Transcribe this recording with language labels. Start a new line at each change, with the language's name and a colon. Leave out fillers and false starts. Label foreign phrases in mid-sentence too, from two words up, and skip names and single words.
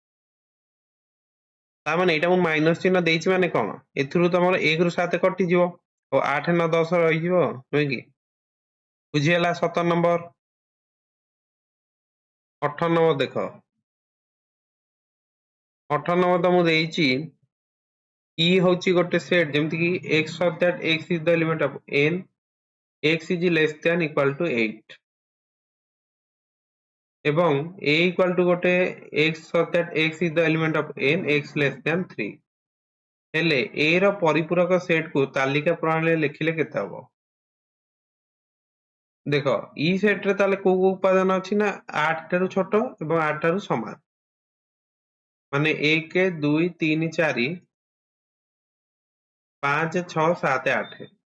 Odia: ତା ମାନେ ଏଇଟା ମୁଁ ମାଇନସ ଚିହ୍ନ ଦେଇଛି ମାନେ କଣ ଏଥିରୁ ତମର 1 ରୁ 7 କଟିଯିବ ଓ 8 9 10 ରହିଯିବ ନୁହେଁ କି? ବୁଝିହେଲା? 17 ନମ୍ବର। 18 ନମ୍ବର ଦେଖ, 18 ନମ୍ବର ତମକୁ ଦେଇଛି e ହଉଛି ଗୋଟେ ସେଟ ଯେମିତି କି
English: x such that x is the element of n, x is less than equal to 8 ଏବଂ a equal to ଗୋଟେ x such that x is the element of n, x less than 3
Odia: ହେଲେ a ର ପରିପୂରକ ସେଟ କୁ ତାଲିକା ପ୍ରଣାଳୀରେ ଲେଖିଲେ କେତେ ହବ? ଦେଖ e ସେଟ ରେ ତାହେଲେ କୋଉ କୋଉ ଉପାଦାନ ଅଛି ନା 8 ଠାରୁ ଛୋଟ ଏବଂ 8 ଠାରୁ ସମାନ, ମାନେ 1 2 3 4 5 6 7 8।